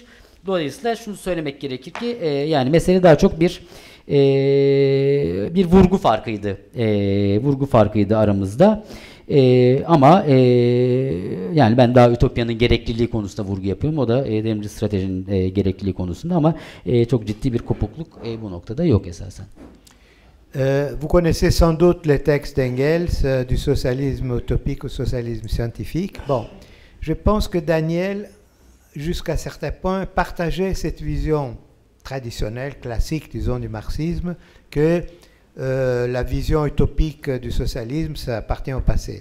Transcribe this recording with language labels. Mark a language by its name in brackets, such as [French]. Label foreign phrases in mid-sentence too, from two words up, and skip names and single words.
[Turkish] Dolayısıyla şunu söylemek gerekir ki yani mesele daha çok bir vurgu farkıydı aramızda. Ama yani ben daha ütopyanın gerekliliği konusunda vurgu yapıyorum. O da devrimci stratejinin gerekliliği konusunda ama çok ciddi bir kopukluk bu noktada yok esasen. [French] Vous connaissez sans doute les textes d'Engels du socialisme utopique au socialisme scientifique. Bon, je pense que Daniel, jusqu'à certains points, partageait cette vision traditionnelle, classique, disons, du marxisme, que la vision utopique du socialisme, ça appartient au passé.